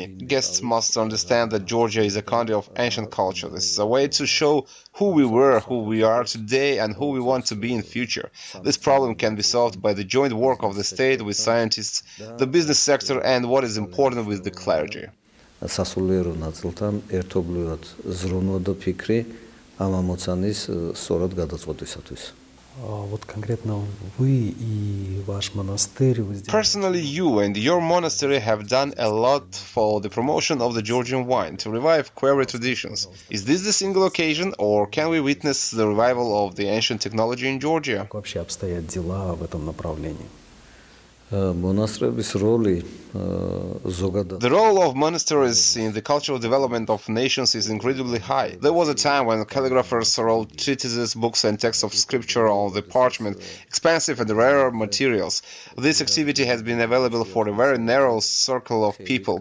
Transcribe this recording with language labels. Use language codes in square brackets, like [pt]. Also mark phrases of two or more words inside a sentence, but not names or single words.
[en] Guests must understand that Georgia is a country of ancient culture. This is a way to show who we were, who we are today, and who we want to be in future. This problem can be solved by the joint work of the state with scientists, the business sector, and what is important, with the clergy. [ka] სასულიერო ნაწილთან ერთობლივად ზრუნვა და ფიქრი ამ ამოცანის სწორად გადაწყვეტისათვის. [ru] Вот конкретно вы и ваш монастырь вы сделали. [en] Personally, you and your monastery have done a lot for the promotion of the Georgian wine, to revive quarry traditions. Is this the single occasion, or can we witness the revival of the ancient technology in Georgia? [ru] Как вообще обстоят дела в этом направлении? [ka] მონასტრების როლი ზოგადად [en] The role of monasteries in the cultural development of nations is incredibly high. There was a time when calligraphers wrote treatises, books and texts of scripture on the parchment, expensive and rare materials. This activity has been available for a very narrow circle of people.